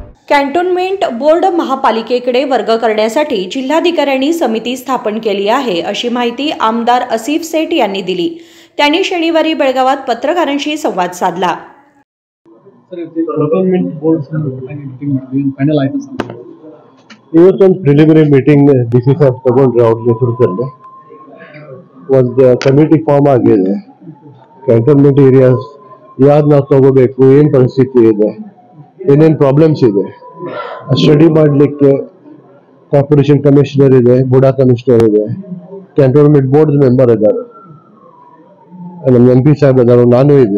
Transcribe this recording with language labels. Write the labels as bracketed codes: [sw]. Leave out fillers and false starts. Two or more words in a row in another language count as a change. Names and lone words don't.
[en] cantonment board [mr] महापालिकेकडे वर्ग करण्यासाठी जिल्हाधिकाऱ्यांनी समिती स्थापन केली आहे अशी माहिती आमदार आसिफ सेठ यांनी दिली। त्यांनी शनिवारी बेळगावात पत्रकारांशी संवाद साधला। [kn] ಇವತ್ತೊಂದು [en] preliminary meeting [kn] ಡಿಸಿ ಸಾಹೇಬ್ ತಗೊಂಡ್ರೆ ಅವ್ರ ನೇತೃತ್ವದಲ್ಲಿ ಒಂದು [en] committee form [kn] ಆಗಿದೆ। [en] cantonment areas [kn] ಯಾವ್ದು ನಾವು ತಗೋಬೇಕು, ಏನ್ ಪರಿಸ್ಥಿತಿ ಇದೆ, ಏನೇನು ಪ್ರಾಬ್ಲಮ್ಸ್ ಇದೆ ಸ್ಟಡಿ ಮಾಡಲಿಕ್ಕೆ [en] corporation commissioner [kn] ಇದೆ, ಬುಡಾ ಕಮಿಷನರ್ ಇದೆ, [en] cantonment board member [kn] ಇದ್ದಾರೆ, ನಮ್ಮ MP ಸಾಹೇಬ್ ಇದ್ದಾರೆ, ನಾನು ಇದೆ।